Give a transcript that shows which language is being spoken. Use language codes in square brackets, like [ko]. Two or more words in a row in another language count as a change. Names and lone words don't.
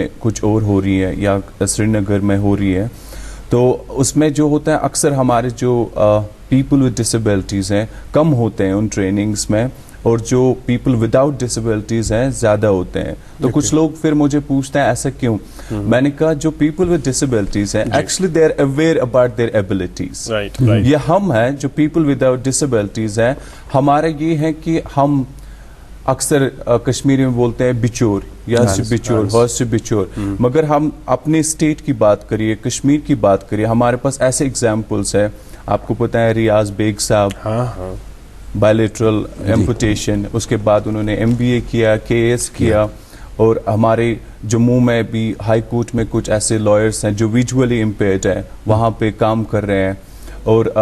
[ur] کچھ اور ہو رہی ہے یا سری نگر میں ہو رہی ہے تو اس میں جو ہوتا ہے اکثر ہمارے جو [en] people with disabilities [ur] ہیں کم ہوتے ہیں ان ٹریننگز میں اور جو [en] people without disabilities [ur] ہیں زیادہ ہوتے ہیں تو کچھ لوگ پھر مجھے پوچھتے ہیں ایسا کیوں میں نے کہا جو [en] people with disabilities [ur] ہیں [en] actually they are aware about their abilities [ur] یہ ہم ہیں جو [en] people without disabilities [ur] ہیں ہمارا یہ ہے کہ ہم اکثر کشمیری میں بولتے ہیں بچور یا بچور ہاس سے بچور مگر ہم اپنے اسٹیٹ کی بات کریے کشمیر کی بات کریے ہمارے پاس ایسے ایگزامپلس ہیں آپ کو پتہ ہے ریاض بیگ صاحب [en] bilateral amputation [ur] اس کے بعد انہوں نے MBA کیا KS کیا اور ہمارے جموں میں بھی ہائی کورٹ میں کچھ ایسے لائرس ہیں جو [en] visually impaired [ur] ہیں وہاں پہ کام کر رہے ہیں اور